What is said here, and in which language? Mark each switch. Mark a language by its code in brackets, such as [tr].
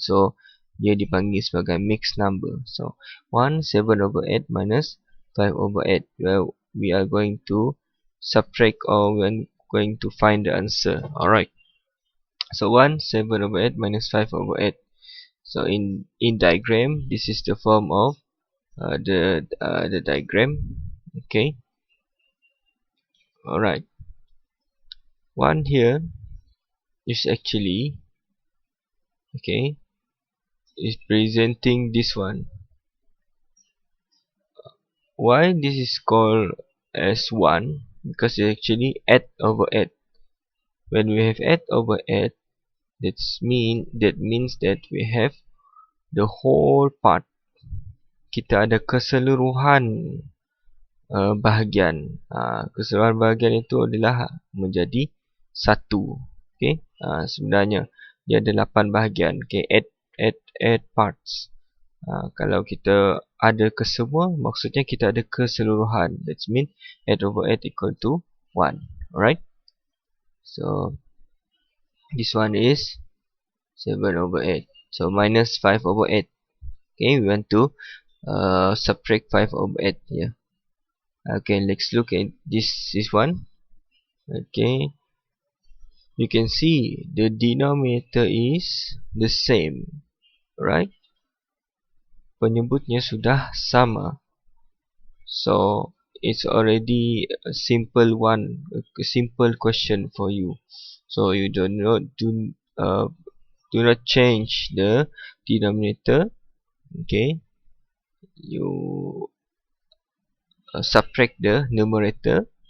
[ms] So dia dipanggil sebagai [en] mixed number. So 1 7 over 8 minus 5 over 8. Well, we are going to subtract, or we are going to find the answer. Alright. So 1 7 over 8 minus 5 over 8. So in diagram, this is the form of the diagram. Okay. Alright. One here is actually, okay, is presenting this one. Why this is called as 1? Because it actually 8 over 8. When we have 8 over 8, that means that we have the whole part. [ms] Kita ada keseluruhan bahagian. Keseluruhan bahagian itu adalah menjadi 1. Okay? Sebenarnya dia ada 8 bahagian. Okay? [en] 8 parts. [ms] Kalau kita ada kesemua, maksudnya kita ada keseluruhan. [en] That means 8 over 8 equal to 1. Alright. So this one is 7 over 8. So minus 5 over 8. Okay, we want to subtract 5 over 8 here. Okay, let's look at this one. Okay, you can see the denominator is the same, right? [ms] Penyebutnya sudah sama. [en] So it's already a simple one, a simple question for you. So you do not change the denominator. Okay, you subtract the numerator.